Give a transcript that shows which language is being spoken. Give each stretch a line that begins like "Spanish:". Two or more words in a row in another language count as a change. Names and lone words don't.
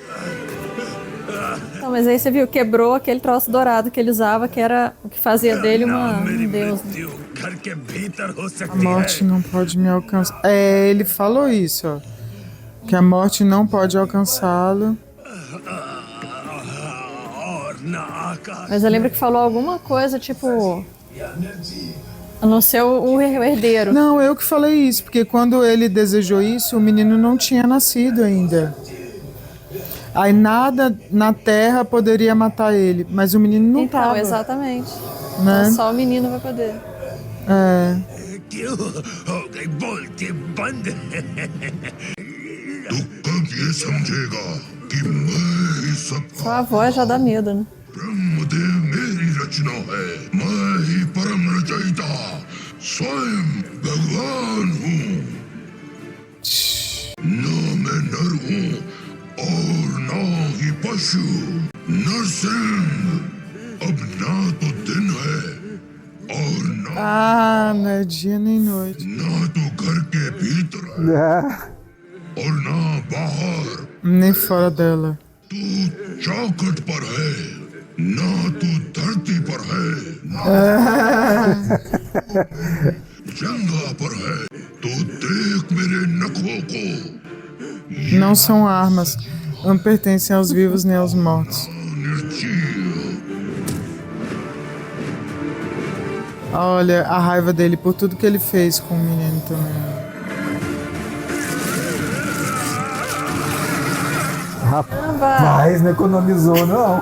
Portuguese: Não, mas aí você viu, quebrou aquele troço dourado que ele usava, que era o que fazia dele um deus.
Hindi: घर के भीतर हो
Portuguese: A
Hindi: सकती है
Portuguese: morte não pode me alcançar. É, ele falou isso, ó. Que a morte não pode alcançá-lo.
Hindi: और न आकाश
Portuguese: Mas eu lembro que falou alguma coisa, tipo... A não ser o herdeiro. Não, eu que falei isso, porque quando ele desejou isso, o menino não tinha nascido ainda. Aí nada na Terra poderia matar ele, mas o menino não Então, tava. exatamente. Né? Então, só o menino vai poder. É.
Hindi: क्यों हो गई बोलती बंद तू कब ये समझेगा कि मैं ही सब
Portuguese: Só a voz já dá medo, né?
Hindi: ब्रह्मदेव मेरी रचना है मैं ही परम रचयिता स्वयं भगवान हूँ न मैं नर हूँ और न ही पशु नरसिंह अब ना तो दिन है और
Portuguese: Ah, não é dia nem noite.
Hindi: ना तो घर के भीतर है
Portuguese: Ah,
Hindi: और ना बाहर
Portuguese: Nem fora dela.
Hindi: तू चौखट पर है ना तू धरती पर है जंगा पर है तो देख मेरे नखों को
Portuguese: Não são armas. Não pertencem aos vivos nem aos mortos.
Hindi: निर्जीव
Portuguese: Olha a raiva dele por tudo que ele fez com o menino também. rapaz, não economizou, não.